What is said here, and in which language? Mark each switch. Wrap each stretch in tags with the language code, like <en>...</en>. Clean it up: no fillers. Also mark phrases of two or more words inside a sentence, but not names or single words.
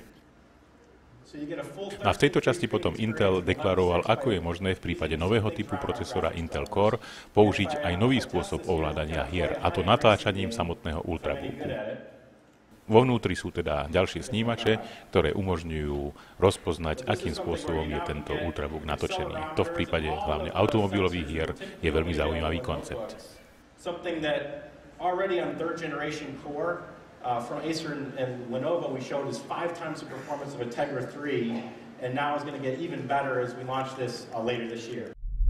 <sk>A v tejto časti potom Intel deklaroval, ako je možné v prípade nového typu procesora Intel Core použiť aj nový spôsob ovládania hier, a to natáčaním samotného ultrabooku. Vo vnútri sú teda ďalšie snímače, ktoré umožňujú rozpoznať, akým spôsobom je tento ultrabook natočený. To v prípade hlavne automobilových hier je veľmi zaujímavý koncept.</sk> <en>From Acer and Lenovo we showed is 5 times the performance of a Tegra 3, and now it's going to get even better as we launch this later this year.</en>